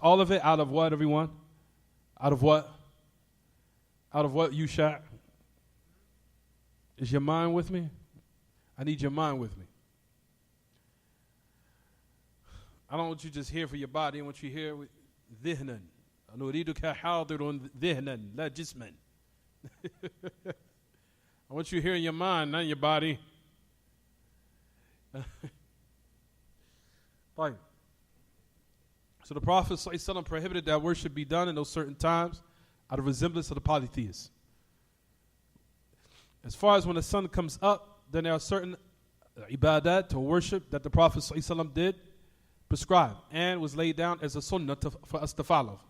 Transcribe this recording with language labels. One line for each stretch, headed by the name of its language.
English: All of it out of what, everyone? Out of what? Out of what, Yusha? Is your mind with me? I need your mind with me. I don't want you to just hear for your body. I want you to hear with ذهنا.
Arabic: أريدك حاضر ذهنا لا جسما. I
English: I want you to hear in your mind, not in your body. Fine. So the Prophet ﷺ prohibited that worship be done in those certain times out of resemblance of the polytheists. As far as when the sun comes up, then there are certain ibadat or worship that the Prophet ﷺ did prescribe and was laid down as a sunnah for us to follow.